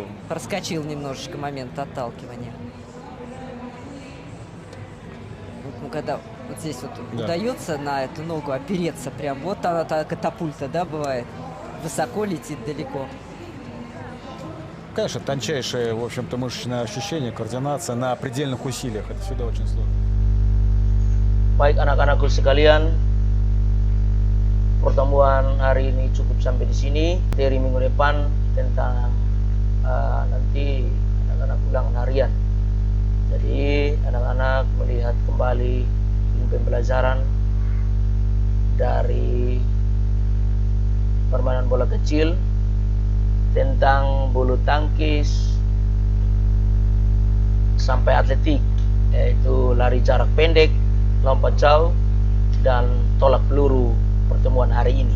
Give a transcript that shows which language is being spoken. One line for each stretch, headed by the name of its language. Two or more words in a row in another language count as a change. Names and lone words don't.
Russian: Проскочил немножечко момент отталкивания. Ну, когда вот здесь вот удается на эту ногу опереться, прям вот она, та катапульта, да, бывает. Высоко летит, далеко. Конечно, тончайшее, в общем-то, мышечное ощущение, координация на предельных усилиях. Это всегда очень сложно.
Indonesian: Baik anak-anakku sekalian, pertemuan hari ini cukup sampai di sini. Dari minggu depan tentang nanti anak-anak ulangan harian. Jadi anak-anak melihat kembali pembelajaran dari permainan bola kecil tentang bulu tangkis sampai atletik, yaitu lari jarak pendek, lompat jauh, dan tolak peluru pertemuan hari ini.